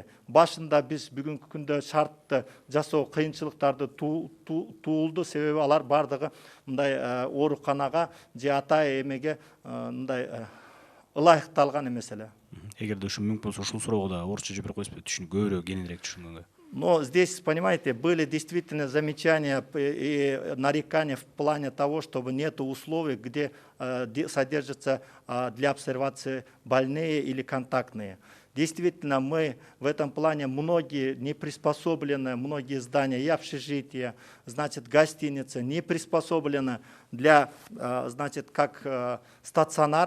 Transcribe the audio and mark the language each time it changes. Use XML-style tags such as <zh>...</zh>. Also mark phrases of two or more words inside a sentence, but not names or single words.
<ky>Башында биз бүгүнкү күндө шартты жасоо кыйынчылыктарды туулду, себеби алар бардыгы мындай ооруканага же атайын эмеге мындай ылайыкталган эмес эле. Эгерде ушул мүмкүн болсо ушул суроого да орусча жооп берип коесузбу, көбүрөөк кеңирээк түшүнгөнгө.</ky> <ru>Но здесь, понимаете, были действительно замечания и нарекания в плане того, чтобы нет условий, где содержатся для обсервации больные или контактные. Действительно, мы в этом плане многие не приспособлены, многие здания и общежития, значит, гостиницы не приспособлены для, значит, как стационар.</ru>